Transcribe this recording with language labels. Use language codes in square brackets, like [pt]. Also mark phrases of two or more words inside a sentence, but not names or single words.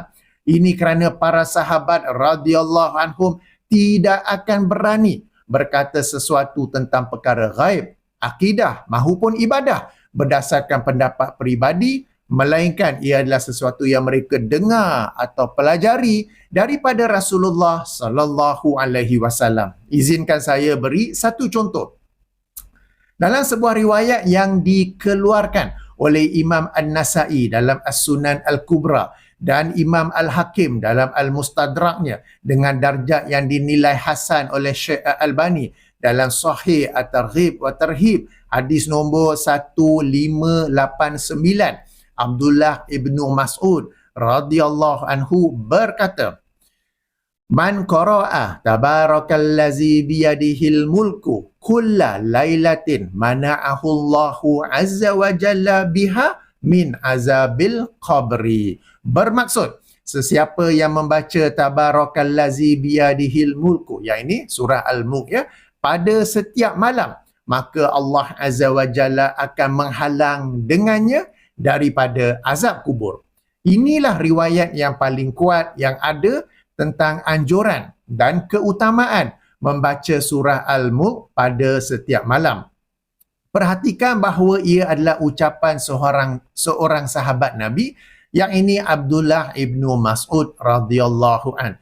[ms] Ini kerana para sahabat [ar] رضي الله عنهم [ms] tidak akan berani berkata sesuatu tentang perkara ghaib, akidah mahupun ibadah berdasarkan pendapat peribadi, melainkan ia adalah sesuatu yang mereka dengar atau pelajari daripada Rasulullah [ar] صلى الله عليه وسلم. [ms] Izinkan saya beri satu contoh. Dalam sebuah riwayat yang dikeluarkan oleh Imam An-Nasai dalam As-Sunan Al-Kubra dan Imam Al-Hakim dalam Al-Mustadraknya dengan darjah yang dinilai hasan oleh Syekh Al-Albani dalam Sahih At-Targhib wa Tarhib, hadis nombor 1589, Abdullah ibnu Mas'ud [ar] رضي الله عنه [ms] berkata, [ar] من قرأ تبارك الذي بيده الملك كل ليلة منعه الله عز وجل بها من عذاب القبر. [ms] Bermaksud, sesiapa yang membaca [ar] تبارك الذي بيده الملك, [ms] yang ini surah Al-Mulk ya, pada setiap malam, maka Allah [ar] عز وجل [ms] akan menghalang dengannya daripada azab kubur. Inilah riwayat yang paling kuat yang ada tentang anjuran dan keutamaan membaca surah Al-Mulk pada setiap malam. Perhatikan bahawa ia adalah ucapan seorang sahabat Nabi, yang ini Abdullah ibnu Mas'ud [ar] رضي الله عن.